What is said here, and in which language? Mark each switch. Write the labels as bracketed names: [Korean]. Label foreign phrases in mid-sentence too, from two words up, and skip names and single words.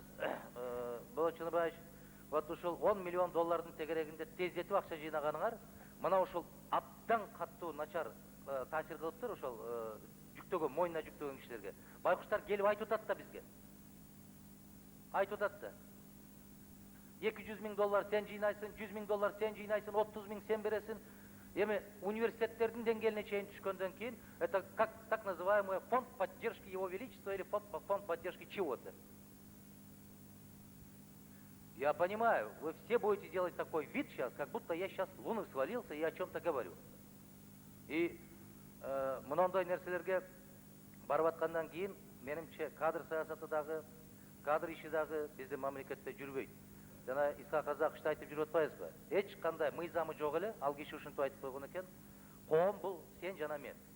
[Kyrgyz] Болочунбаевич, вот ушул 10 миллион доллардын тегерегинде тездетип акча жыйнаганыңар, мына ушул абдан каттуу начар таасир кылыптыр ошол жүктөгөн, мойнуна жүктөгөн кишилерге. Байкуштар келип айтып атат да бизге. Айтып атат да. 200 миң доллар сен жыйнайсың, 100 миң доллар сен жыйнайсың, 30 миң сен бересиң. Эми университеттердин деңгээлине чейин түшкөндөн кийин, [Russian] это как так называемый фонд поддержки Его Величества или фонд поддержки чего-то. Я понимаю, вы все будете делать такой вид сейчас, как будто я сейчас с Луны свалился и о чем-то говорю. [Kyrgyz] И мындай нерселерге барып аткандан кийин, менимче кадр саясаты дагы, кадр иши дагы биздин мамлекетте жүрбөйт. Жана Исхак Казакович айтып жүрүп атпайбызбы? Эч кандай мыйзамы жок эле, ал киши ушинтип айтып койгон экен. Коом бул сен жана мен.